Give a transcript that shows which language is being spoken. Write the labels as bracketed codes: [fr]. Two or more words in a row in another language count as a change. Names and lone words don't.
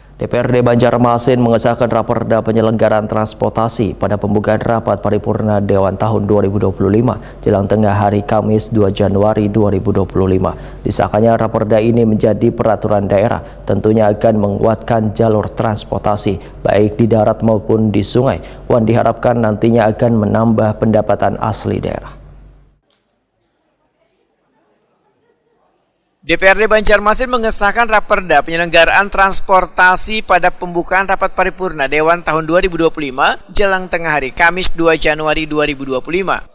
[id] DPRD Banjarmasin mengesahkan Raperda penyelenggaraan transportasi pada pembukaan rapat paripurna Dewan tahun 2025 jelang tengah hari Kamis 2 Januari 2025. Disahkannya Raperda ini menjadi peraturan daerah, tentunya akan menguatkan jalur transportasi baik di darat maupun di sungai. Wan diharapkan nantinya akan menambah pendapatan asli daerah. DPRD Banjarmasin mengesahkan Raperda penyelenggaraan transportasi pada pembukaan rapat paripurna Dewan tahun 2025 jelang tengah hari Kamis 2 Januari 2025.